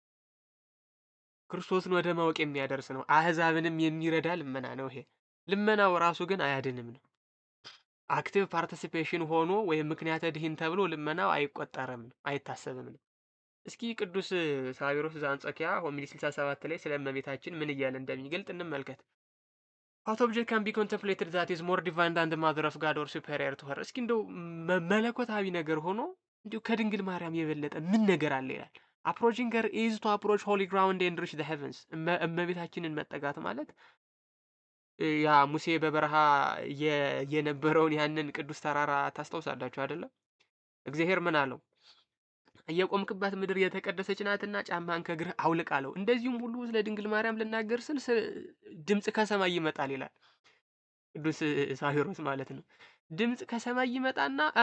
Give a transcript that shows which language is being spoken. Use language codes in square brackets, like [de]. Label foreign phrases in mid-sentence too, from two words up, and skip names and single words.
[am] ክርስቶስን ወደ ማወቅ የሚያደርስ ነው። አህዛብንም የሚረዳ ልመና ነው። ይሄ ልመናው ራሱ ግን አያድንም ነው። [en] active participation [am] ሆኖ ወይም ምክንያተ ድኂን ተብሎ ልመናው አይቆጠርም ነው፣ አይታሰብም ነው። እስኪ ቅዱስ ሳዊሮስ ዘአንጾኪያ ሆሚሊ 67 ላይ ስለ እመቤታችን ምን እያለ እንደሚገልጥ እንመልከት። [en] What object can be contemplated that is more divine than the mother of God or superior to her? [am] እስኪ እንደው መለኮታዊ ነገር ሆኖ እንዲሁ ከድንግል ማርያም የበለጠ ምን ነገር አለ ይላል። [en] approaching her is to approach holy ground and reach the heavens። [am] እመቤታችንን መጠጋት ማለት ያ ሙሴ በበረሃ የነበረውን ያንን ቅዱስ ተራራ ታስታውሳላችሁ አይደለም? እግዚአብሔር ምን አለው? የቆምክባት ምድር የተቀደሰች ናትና ጫማህን ከእግርህ አውልቅ አለው። እንደዚሁም ሁሉ ስለ ድንግል ማርያም ልናገር ስል ድምፅ ከሰማይ ይመጣል ይላል ቅዱስ ሳዊሮስ ማለት ነው። ድምፅ ከሰማይ ይመጣና